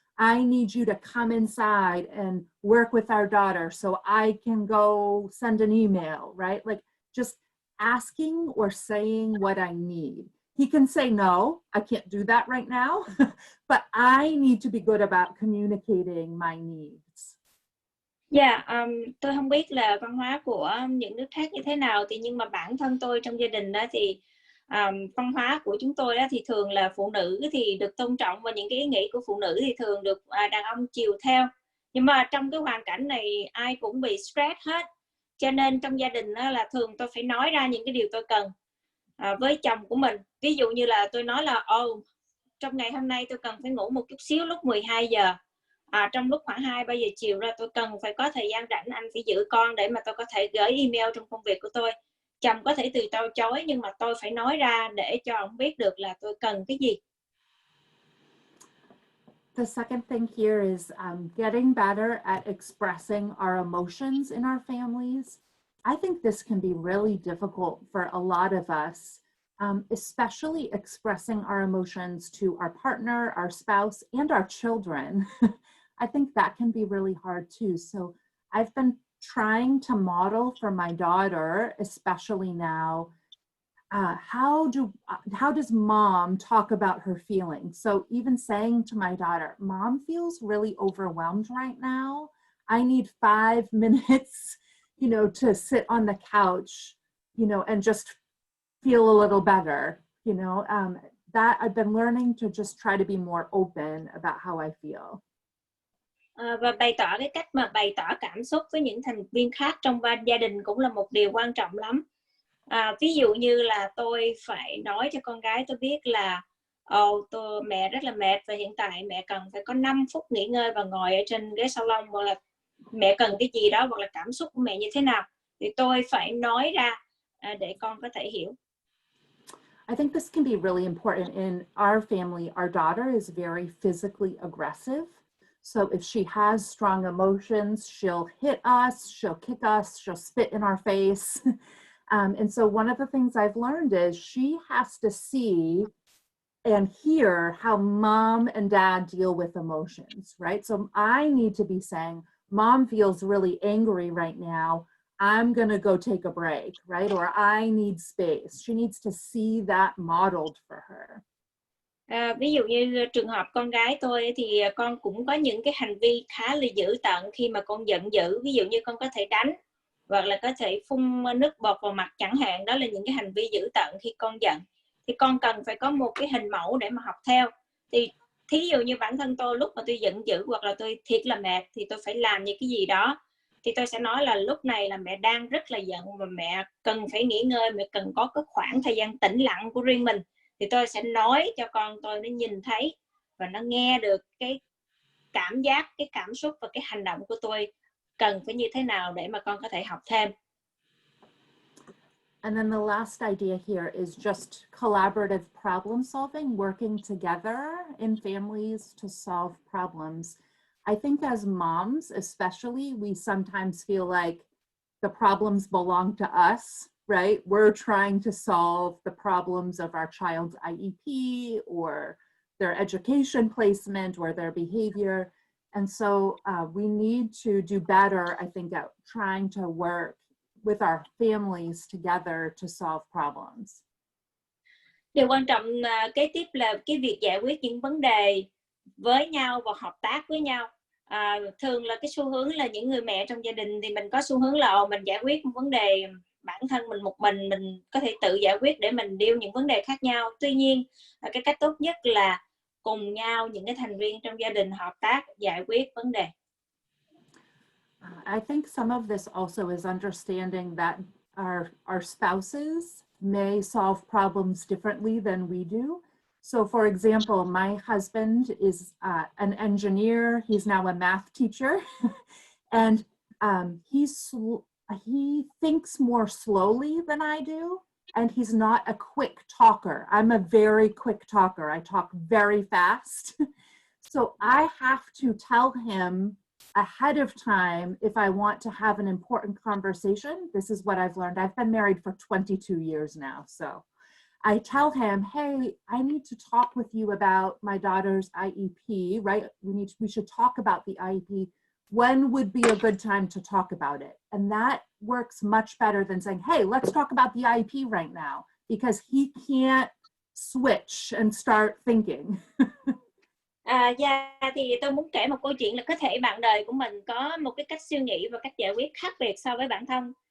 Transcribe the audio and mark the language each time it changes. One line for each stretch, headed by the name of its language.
English: I need you to come inside and work with our daughter so I can go send an email, right? Like just asking or saying what I need. He can say, no, I can't do that right now, but I need to be good about communicating my needs.
Vietnamese: Dạ, tôi không biết là văn hóa của những nước khác như thế nào, nhưng mà bản thân tôi trong gia đình đó thì văn hóa của chúng tôi đó thì thường là phụ nữ thì được tôn trọng và những cái ý nghĩ của phụ nữ thì thường được đàn ông chiều theo. Nhưng mà trong cái hoàn cảnh này ai cũng bị stress hết, cho nên trong gia đình đó là thường tôi phải nói ra những cái điều tôi cần với chồng của mình. Ví dụ như là tôi nói là trong ngày hôm nay tôi cần phải ngủ một chút xíu lúc 12 giờ. Trong lúc khoảng 2-3 giờ chiều ra tôi cần phải có thời gian rảnh, anh phải giữ con để mà tôi có thể gửi email trong công việc của tôi. Chồng có thể từ chối nhưng mà tôi phải nói ra để cho ông biết được là tôi cần cái gì.
English: The second thing here is getting better at expressing our emotions in our families. I think this can be really difficult for a lot of us, especially expressing our emotions to our partner, our spouse, and our children. I think that can be really hard too. So I've been trying to model for my daughter, especially now, how does mom talk about her feelings? So even saying to my daughter, mom feels really overwhelmed right now. I need 5 minutes, to sit on the couch, and just feel a little better, that I've been learning to just try to be more open about how I feel.
Vietnamese: Và bày tỏ cái cách mà bày tỏ cảm xúc với những thành viên khác trong gia đình cũng là một điều quan trọng lắm. Ví dụ như là tôi phải nói cho con gái tôi biết là mẹ rất là mệt và hiện tại mẹ cần phải có 5 phút nghỉ ngơi và ngồi ở trên ghế salon, hoặc là mẹ cần cái gì đó, hoặc là cảm xúc của mẹ như thế nào thì tôi phải nói ra để con có thể hiểu.
English: I think this can be really important in our family. Our daughter is very physically aggressive. So if she has strong emotions, she'll hit us, she'll kick us, she'll spit in our face. And so one of the things I've learned is she has to see and hear how mom and dad deal with emotions, right? So I need to be saying, mom feels really angry right now. I'm going to go take a break, right? Or I need space. She needs to see that modeled for her.
Vietnamese: Ví dụ như trường hợp con gái tôi thì con cũng có những cái hành vi khá là dữ tợn khi mà con giận dữ. Ví dụ như con có thể đánh hoặc là có thể phun nước bọt vào mặt chẳng hạn. Đó là những cái hành vi dữ tợn khi con giận. Thì con cần phải có một cái hình mẫu để mà học theo. Thì thí dụ như bản thân tôi lúc mà tôi giận dữ hoặc là tôi thiệt là mệt thì tôi phải làm những cái gì đó. Thì tôi sẽ nói là lúc này là mẹ đang rất là giận và mẹ cần phải nghỉ ngơi, mẹ cần có cái khoảng thời gian tĩnh lặng của riêng mình. Thì tôi sẽ nói cho con tôi nó nhìn thấy và nó nghe được cái cảm giác, cái cảm xúc và cái hành động của tôi cần phải như thế nào để mà con có thể học thêm.
English: And then the last idea here is just collaborative problem solving, working together in families to solve problems. I think as moms, especially, we sometimes feel like the problems belong to us, right? We're trying to solve the problems of our child's IEP or their education placement or their behavior. And so we need to do better, I think, at trying to work with our families together to solve problems.
Vietnamese: Điều quan trọng kế tiếp là cái việc giải quyết những vấn đề với nhau và hợp tác với nhau. Thường là cái xu hướng là những người mẹ trong gia đình thì mình có xu hướng là mình giải quyết một vấn đề bản thân mình một mình có thể tự giải quyết để mình deal những vấn đề khác nhau. Tuy nhiên cái cách tốt nhất là cùng nhau những cái thành viên trong gia đình hợp tác giải quyết vấn đề.
English: I think some of this also is understanding that our spouses may solve problems differently than we do. So for example, my husband is an engineer. He's now a math teacher. And he thinks more slowly than I do. And he's not a quick talker. I'm a very quick talker. I talk very fast. So I have to tell him ahead of time if I want to have an important conversation. This is what I've learned. I've been married for 22 years now. So I tell him, hey, I need to talk with you about my daughter's IEP, right? We should talk about the IEP. When would be a good time to talk about it? And that works much better than saying, hey, let's talk about the IEP right now, because he can't switch and start thinking.
Vietnamese: Thì tôi muốn kể một câu chuyện là có thể bạn đời của mình có một cái cách suy nghĩ và cách giải quyết khác biệt so với bản thân.